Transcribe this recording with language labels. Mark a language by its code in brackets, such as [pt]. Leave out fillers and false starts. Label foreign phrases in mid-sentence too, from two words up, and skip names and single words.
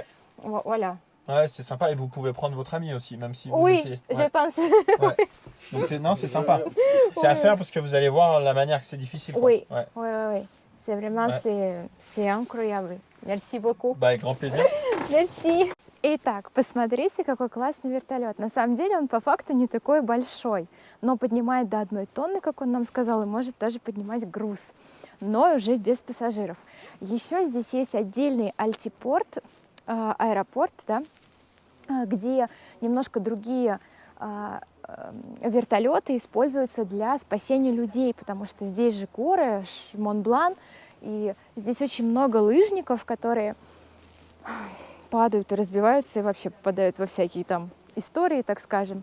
[fr] Voilà. Ouais, c'est sympa et vous pouvez prendre votre ami aussi, même si vous Oui, essayez. je Ouais. pense. Donc c'est sympa. C'est à faire parce que vous allez voir la manière que c'est difficile. Quoi. Oui. Ouais. Oui. C'est vraiment, Ouais. c'est incroyable. Merci beaucoup. Bah, avec grand plaisir. Merci. [ru] Итак, посмотрите, какой классный вертолет. На самом деле он по факту не такой большой, но поднимает до 1 тонны, как он нам сказал, и может даже поднимать груз, но уже без пассажиров. Еще здесь есть отдельный альтипорт, аэропорт, да, где немножко другие вертолеты используются для спасения людей, потому что здесь же горы, Монблан, и здесь очень много лыжников, которые падают и разбиваются и вообще попадают во всякие там истории, так скажем.